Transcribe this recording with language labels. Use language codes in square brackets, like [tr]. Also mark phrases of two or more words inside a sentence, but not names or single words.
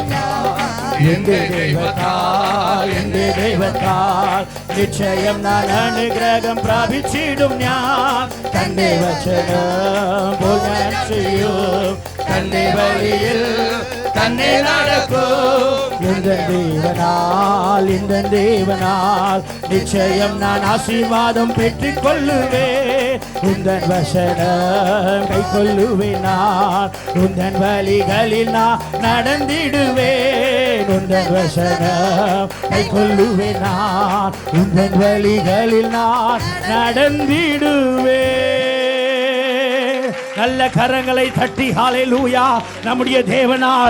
[ml] എന്റെ ദൈവത്താൽ നിശ്ചയം ഞാൻ അനുഗ്രഹം പ്രാപിച്ചിടും. ഞാൻ തന്റെ വചനം പോലെ ഞാൻ ചെയ്യും, തന്റെ വഴിയിൽ തന്നെ നടക്കും. [ta] എന്റെ தேவனால் நிச்சயம் நான் ஆசீர்வாதம் பெற்றுக்கொள்ளுவேன். உந்தன் வசனம் கை கொள்ளுவேன் நான் உந்தன் வழிகளில் நான் நடந்திடுவேன் உந்தன் வசனம் கை கொள்ளுவேன் நான் உந்தன் வழிகளில் நான் நடந்திடுவேன் நல்ல கரங்களை தட்டி ஹalleluya நம்முடைய தேவனால்